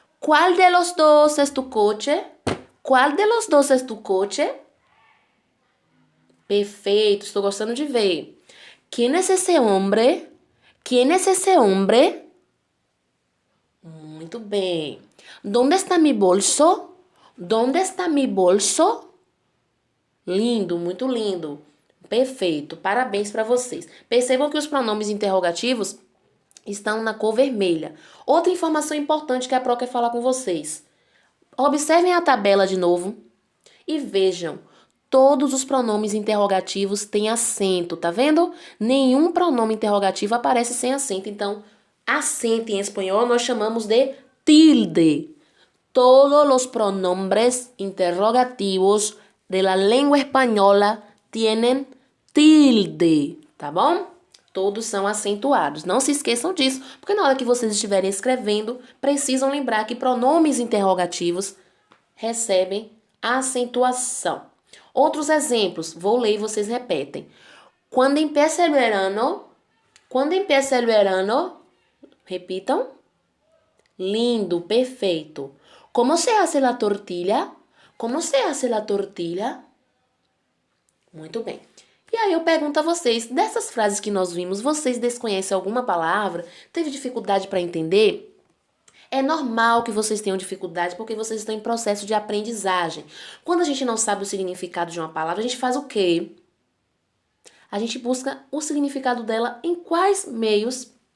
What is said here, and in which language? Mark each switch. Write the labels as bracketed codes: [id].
[es] ¿Cuál de los dos es tu coche? ¿Cuál de los dos es tu coche? [pt] Perfeito, estou gostando de ver. [es] ¿Quién es ese hombre? ¿Quién es ese hombre? [pt] Muito bem. [es] ¿Dónde está mi bolso? ¿Dónde está mi bolso? [pt] Lindo, muito lindo. Perfeito, parabéns para vocês. Percebam que os pronomes interrogativos estão na cor vermelha. Outra informação importante que a Pro quer falar com vocês. Observem a tabela de novo e vejam. Todos os pronomes interrogativos têm acento, tá vendo? Nenhum pronome interrogativo aparece sem acento. Então, acento em espanhol nós chamamos de tilde. [es] Todos os pronombres interrogativos de la lengua española tienen tilde, [pt] tá bom? Todos são acentuados. Não se esqueçam disso, porque na hora que vocês estiverem escrevendo, precisam lembrar que pronomes interrogativos recebem acentuação. Outros exemplos, vou ler e vocês repetem. [es] Quando empieza el verano, quando empieza el verano, [pt] repitam. Lindo, perfeito. [es] Como se hace la tortilla? Como se hace la tortilla? [pt] Muito bem. E aí eu pergunto a vocês, dessas frases que nós vimos, vocês desconhecem alguma palavra? Teve dificuldade para entender? É normal que vocês tenham dificuldade porque vocês estão em processo de aprendizagem. Quando a gente não sabe o significado de uma palavra, a gente faz o quê? A gente busca o significado dela em quais meios?